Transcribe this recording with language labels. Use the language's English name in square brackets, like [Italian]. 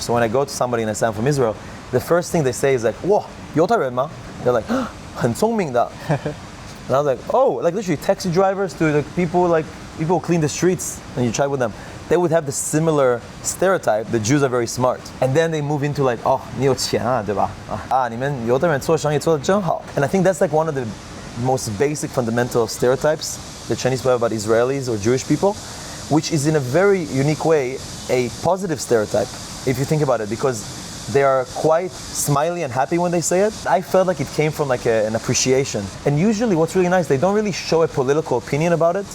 [English] So when I go to somebody and I say I'm from Israel, the first thing they say is like, "Wow, [Chinese] 犹太人吗?" [English] They're like, [Chinese] 很聪明的. [English] And I was like, oh, like literally taxi drivers to the people who clean the streets, and you chat with them. They would have the similar stereotype that Jews are very smart. And then they move into like, oh, [Chinese] 你有钱啊,对吧? 你们犹太人做生意做得真好. [English] And I think that's like one of the most basic fundamental stereotypes that Chinese people have about Israelis or Jewish people, which is in a very unique way a positive stereotype, if you think about it, because they are quite smiley and happy when they say it. I felt like it came from like an appreciation. And usually what's really nice, they don't really show a political opinion about it.